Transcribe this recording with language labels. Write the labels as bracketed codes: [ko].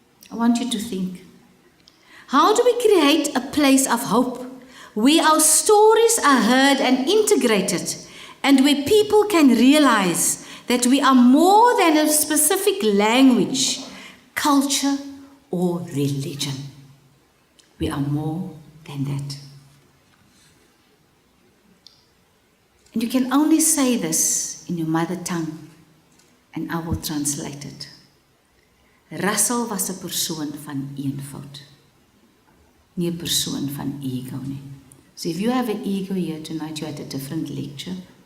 [en] I want you to think. How do we create a place of hope where our stories are heard and integrated, and where people can realize that we are more than a specific language, culture, or religion? We are more than that. And you can only say this in your mother tongue, and I will translate it. [af] Russel was 'n persoon van eenvoud. Nie 'n persoon van ego nie. [en] So if you have an ego here tonight, you had a different lecture.